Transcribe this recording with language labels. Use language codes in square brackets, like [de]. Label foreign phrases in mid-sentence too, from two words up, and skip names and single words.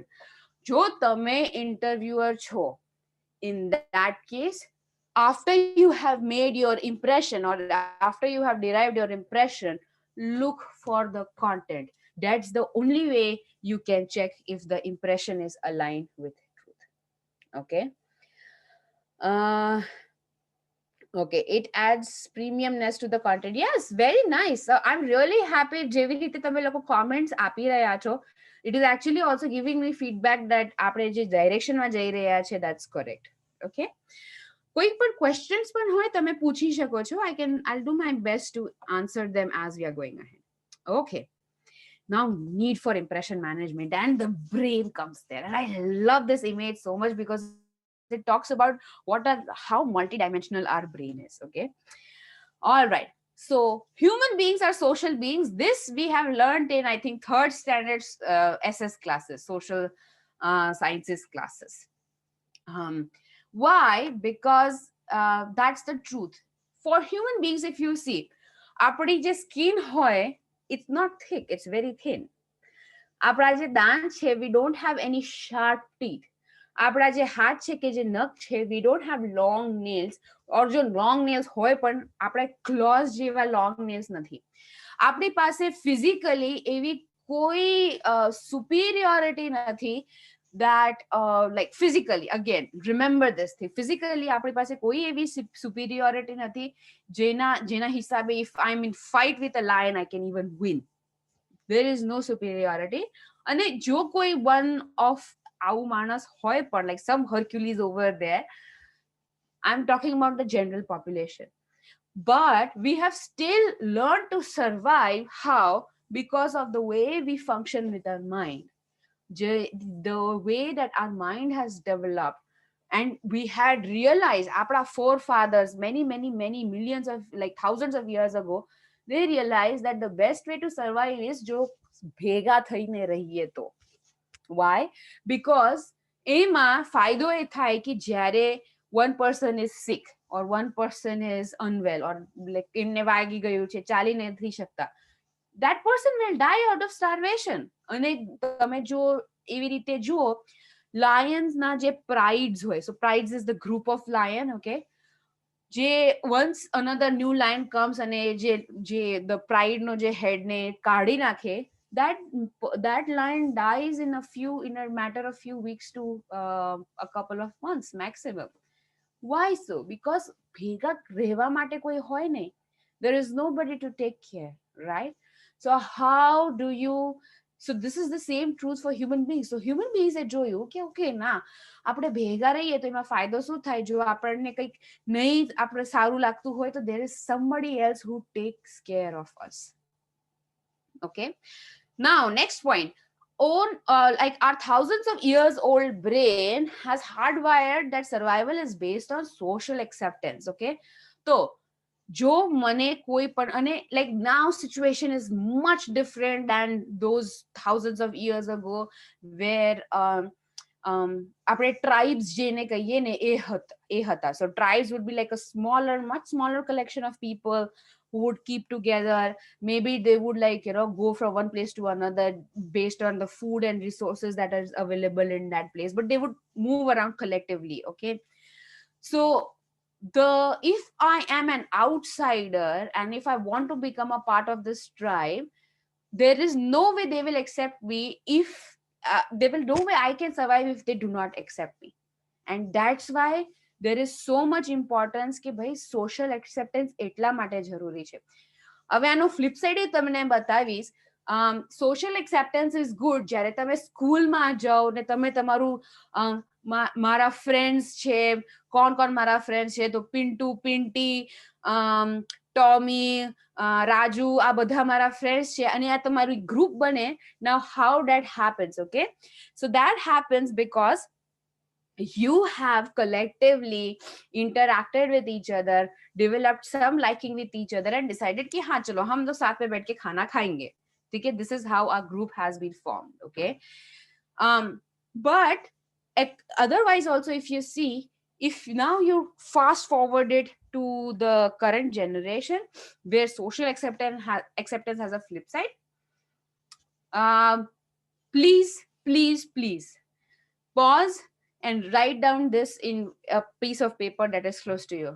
[gu] Jo tame interviewer cho, [en] in that case, after you have made your impression or after you have derived your impression, look for the content. That's the only way you can check if the impression is aligned with truth. Okay. uh Okay, it adds premiumness to the content. Yes, very nice. I'm really happy. [gu] જેવી રીતે તમે લોકો comments આપી રહ્યા છો, [en] it is actually also giving me feedback that [gu] આપણે જે directionમાં જઈ રહ્યા છે, [en] that's correct. Okay. [gu] કોઈ પણ questions પણ હોય તમે પૂછી શકો છો. [en] I'll do my best to answer them as we are going ahead. Okay. Now, need for impression management and the brain comes there. And I love this image so much because it talks about how multidimensional our brain is. Okay. All right. So human beings are social beings. This we have learned in, I think, third standard SS classes, social sciences classes. Why? Because that's the truth. For human beings, if you see, [gu] આપણી જે skin હોય, [en] it's not thick, it's very thin. [gu] આપણા જે દાંત છે, [en] we don't have any sharp teeth. [gu] આપણા જે હાથ છે કે જે નખ છે, [en] we don't have long nails, or જો long nails [gu] હોય પણ આપણા [en] claws જેવા long nails નથી. [gu] આપણી પાસે physically એવી કોઈ superiority નથી [en] that like physically, again remember this thing, physically [gu] આપણી પાસે કોઈ એવી superiority નથી જેના હિસાબે [en] if I'm in fight with a lion I can even win. There is no superiority. [gu] અને જો કોઈ [en] one of [gu] આવું માણસ હોય પણ, [en] like some Hercules over there, I'm talking about the general population, but we have still learned to survive. How? Because of the way we function with our mind, the way that our mind has developed. And we had realized, our forefathers, many millions of, like thousands of years ago, they realized that the best way to survive is [gu] જો ભેગા થઈને રહીએ તો. [en] Why? Because [gu] એમાં ફાયદો એ થાય કે જ્યારે [en] one person is sick or one person is unwell or like [gu] એમને વાગી ગયું છે, ચાલી નથી શકતા, [en] that person will die out of starvation. [gu] અને તમે જો એવી રીતે જુઓ, lions ના જે prides હોય, [en] so prides is the group of lion. Okay. [gu] જે [en] once another new lion comes [gu] અને જે [en] the pride [gu] નો જે head ને કાઢી નાખે, [en] that lion dies in a matter of few weeks to a couple of months maximum. Why so? Because [gu] ભેગા રહેવા માટે કોઈ હોય નહીં. [en] There is nobody to take care, right? So how do you, so this is the same truth for human beings. [gu] So human beings એ જોયું કે ઓકે ના, આપણે ભેગા રહીએ તો એમાં ફાયદો શું થાય? જો આપણને કંઈક નહીં આપણે સારું લાગતું હોય તો [en] there is somebody else who takes care of us. Okay. Now, next point. Like our thousands of years old brain has hardwired that survival is based on social acceptance. Okay. So [gu] જો મને કોઈ પણ, અને [en] like now situation is much different than those thousands of years ago where [gu] આપણે tribes જેને કહીએ ને એ હતા. [en] So tribes would be like a much smaller collection of people who would keep together. Maybe they would go from one place to another based on the food and resources that is available in that place, but they would move around collectively. Okay. So if I am an outsider and if I want to become a part of this tribe, there is no way they will accept me if there will no way I can survive if they do not accept me. And that's why there is so much importance [gu] કે ભાઈ social acceptance એટલા માટે જરૂરી છે. હવે આનો ફ્લિપ સાઈડ તમને બતાવીશ. [en] social acceptance is good [gu] જ્યારે તમે સ્કૂલમાં જાઓ ને તમે તમારું મારા ફ્રેન્ડ્સ છે, કોણ મારા ફ્રેન્ડ્સ છે, તો પિન્ટુ, પિન્ટી, ટોમી, રાજુ, આ બધા મારા ફ્રેન્ડ્સ છે અને આ તમારું ગ્રુપ બને. [en] Now how that happens? Okay, so that happens because you have collectively interacted with each other, developed some liking with each other and decided [hi] कि हाँ चलो हम तो साथ में बैठ के खाना खाएंगे. [en] Okay, this is how our group has been formed. Okay, but otherwise also, if you see, if now you fast forward it to the current generation where social acceptance has a flip side, um, please pause and write down this in a piece of paper that is close to you.